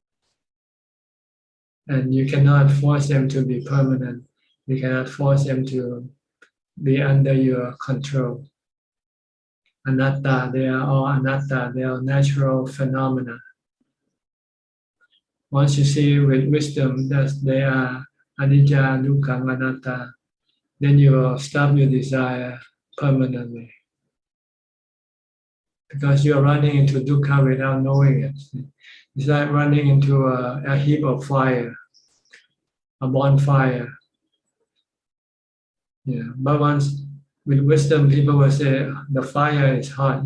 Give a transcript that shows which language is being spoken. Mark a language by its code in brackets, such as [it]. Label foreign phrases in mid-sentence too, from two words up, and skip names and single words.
[en] And you cannot force them to be permanent. You cannot force them to be under your control. Anatta, they are all anatta, they are natural phenomena. Once you see with wisdom that they are [pi] anicca, dukkha, anatta, [en] then you will stop your desire permanently. Because you are running into dukkha without knowing it. It's like running into a heap of fire, a bonfire. Yeah, but once with wisdom, people will say the fire is hot.